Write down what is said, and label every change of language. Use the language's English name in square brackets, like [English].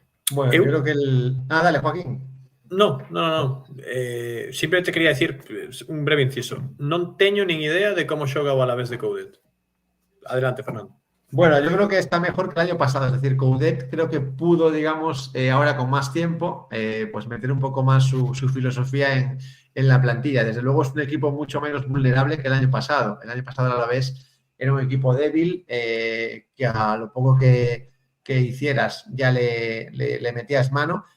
[Spanish] Bueno, yo creo que dale, Joaquín. No. Simplemente quería decir un breve inciso. [Galician] Non teño nin idea de como xoga o Alavés de Coudet. [Spanish] Adelante, Fernando. Bueno, yo creo que está mejor que el año pasado. Es decir, Coudet creo que pudo, digamos, ahora con más tiempo, pues meter un poco más su filosofía en la plantilla. Desde luego es un equipo mucho menos vulnerable que el año pasado. El año pasado a la vez era un equipo débil, que a lo poco que hicieras ya le metías mano.